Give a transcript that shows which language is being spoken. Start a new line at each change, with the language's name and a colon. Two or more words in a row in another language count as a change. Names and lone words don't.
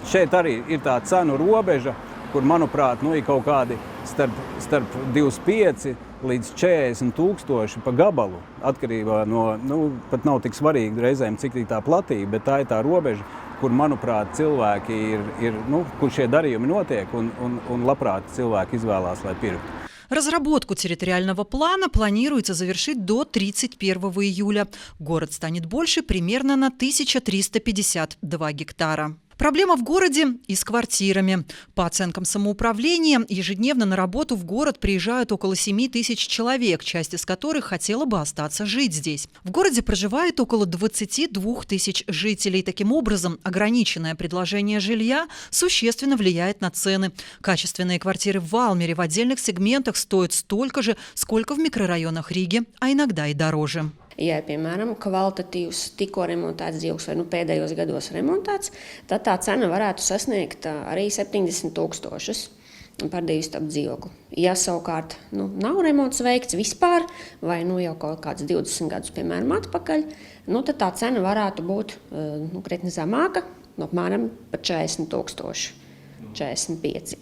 Latvian: Šeit arī ir tā cenu robeža, kur, manuprāt, ir kaut kādi starp 25 līdz 40 tūkstoši pa gabalu. Atkarībā no, pat nav tik svarīgi reizēm, cik tā platība, bet tā ir tā robeža, kur, manuprāt, cilvēki kur šie darījumi notiek un labprāt cilvēki izvēlās, lai pirktu.
Russian: Разработку территориального плана планируется завершить до 31 июля. Город станет больше примерно на 1352 гектара. Проблема в городе и с квартирами. По оценкам самоуправления, ежедневно на работу в город приезжают около 7 тысяч человек, часть из которых хотела бы остаться жить здесь. В городе проживает около 22 тысяч жителей. Таким образом, ограниченное предложение жилья существенно влияет на цены. Качественные квартиры в Валмере в отдельных сегментах стоят столько же, сколько в микрорайонах Риги, а иногда и дороже.
Latvian: Ja, piemēram, kvalitatīvs, tikko remontēts dzīvoklis vai pēdējos gados remontēts, tad tā cena varētu sasniegt arī 70 000 par divistabu dzīvokli. Ja savukārt nav remonts veikts vispār, vai jau kaut kāds 20 gadus, piemēram, atpakaļ, tad tā cena varētu būt krietni zemāka, apmēram par 40 000, 45 000.